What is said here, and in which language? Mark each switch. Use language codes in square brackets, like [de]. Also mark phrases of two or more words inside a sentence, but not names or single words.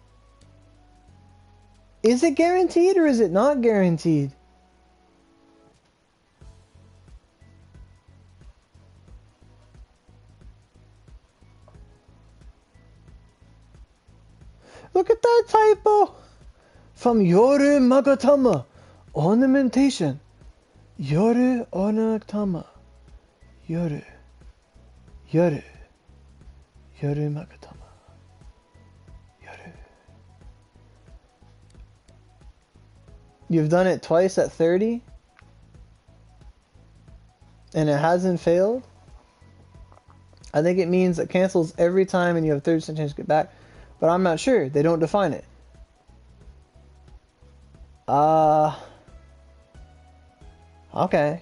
[en] Is it guaranteed or is it not guaranteed? Look at that typo! From Yoru Magatama. Ornamentation. Yoru Onagtama. Yoru. Yoru. Yoru Magatama. Yoru. You've done it twice at 30? And it hasn't failed? I think it means it cancels every time and you have 30% chance to get back. But I'm not sure. They don't define it. Okay.